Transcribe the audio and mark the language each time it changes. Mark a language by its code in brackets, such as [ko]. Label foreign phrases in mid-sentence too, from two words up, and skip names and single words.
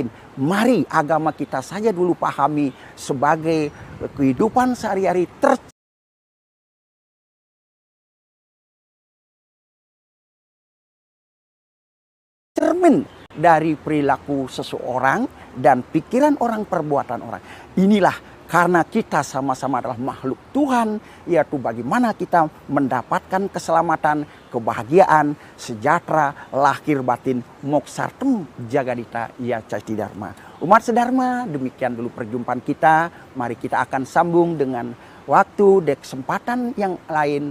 [id] Mari agama kita saja dulu pahami sebagai kehidupan sehari-hari tercermin dari perilaku seseorang dan pikiran orang, perbuatan orang. Inilah karena kita sama-sama adalah makhluk Tuhan, yaitu bagaimana kita mendapatkan keselamatan, kebahagiaan, sejahtera, lahir batin, [sa] moksartem jagadita ya citiyarma. [id] Umat sedharma, demikian dulu perjumpaan kita. Mari kita akan sambung dengan waktu dan kesempatan yang lain.